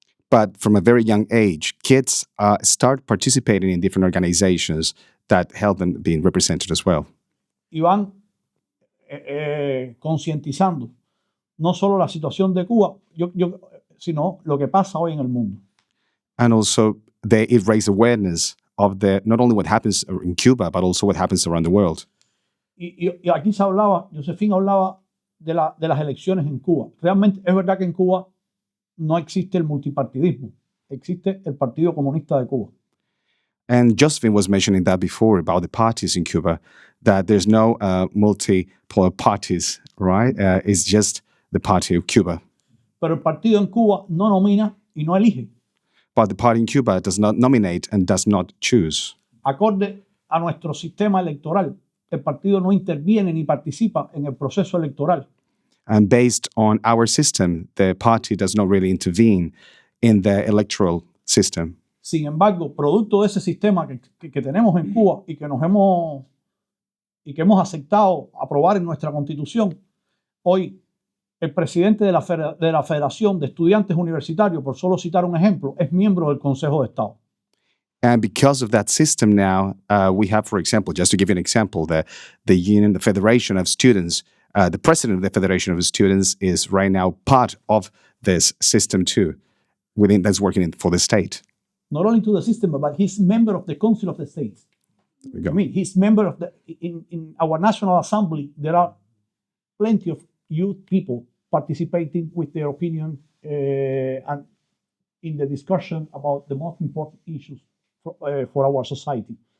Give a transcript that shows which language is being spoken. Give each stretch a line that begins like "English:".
English: But from a very young age, kids start participating in different organizations that help them being represented as well.
Spanish: Y van concientizando no solo la situación de Cuba, sino lo que pasa hoy en el mundo.
English: And also, it raise awareness of not only what happens in Cuba, but also what happens around the world.
Spanish: Y aquí Josephine hablaba de las elecciones en Cuba. Realmente es verdad que en Cuba no existe el multipartidismo, existe el Partido Comunista de Cuba.
English: And Josephine was mentioning that before about the parties in Cuba, that there's no multipolar parties, right? It's just the Party of Cuba.
Spanish: Pero el partido en Cuba no nomina y no elige.
English: But the party in Cuba does not nominate and does not choose.
Spanish: Acorde a nuestro sistema electoral, el partido no interviene ni participa en el proceso electoral.
English: And based on our system, the party does not really intervene in the electoral system.
Spanish: Sin embargo, producto de ese sistema que tenemos en Cuba y que hemos aceptado aprobar en nuestra Constitución, hoy el presidente de la Federación de Estudiantes Universitarios, por solo citar un ejemplo, es miembro del Consejo de Estado.
English: And because of that system now, we have, for example, just to give you an example, the union, the Federation of Students, the president of the Federation of Students is right now part of this system too, that's working for the state. Not only to the system, but he's member of the Council of the States. I mean, he's member of in our National Assembly, there are plenty of youth people participating with their opinion and in the discussion about the most important issues for our society.